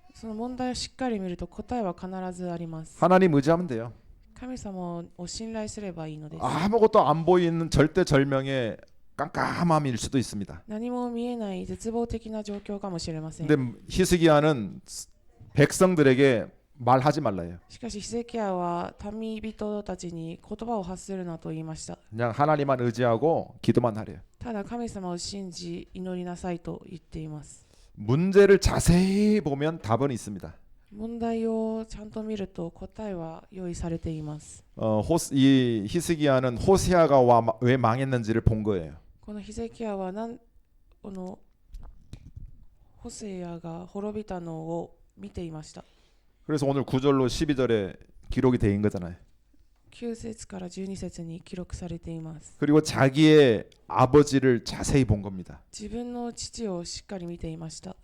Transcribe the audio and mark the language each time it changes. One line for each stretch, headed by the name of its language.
Japanese: その問題をしっかり見ると答えは必ずあります。
Korean: 하나님 의지하면 돼요.
Japanese: 神様を信頼すればいいのです。
Korean: 아무것도 안 보이는 절대절명의 깜깜함일 수도 있습니다.
Japanese: 何も見えない絶望的な状況かもしれません。
Korean: 근데 히스기야는 백성들에게 말하지 말라요.
Japanese: しかしヒゼキヤは民人たちに言葉を発するなと言いました。
Korean: 그냥 하나님만 의지하고 기도만 하래요.
Japanese: ただ神様を信じ祈りなさいと言っています。
Korean: 문제를 자세히 보면 답은 있습니다.
Japanese: 問題をちゃんと見ると答えは用意されています。
Korean: 이 히스기야는 호세아가 왜 망했는지를 본 거예요.
Japanese: このヒゼキヤはこのホセアが滅びたのを見ていました。
Korean: 그래서 오늘 9절로 12절에 기록이 돼 있는 거잖아요.
Japanese: 9節から12節に記録されています。
Korean: 그리고 자기의 아버지를 자세히 본 겁니다.
Japanese: 自分の父をしっかり見ていました。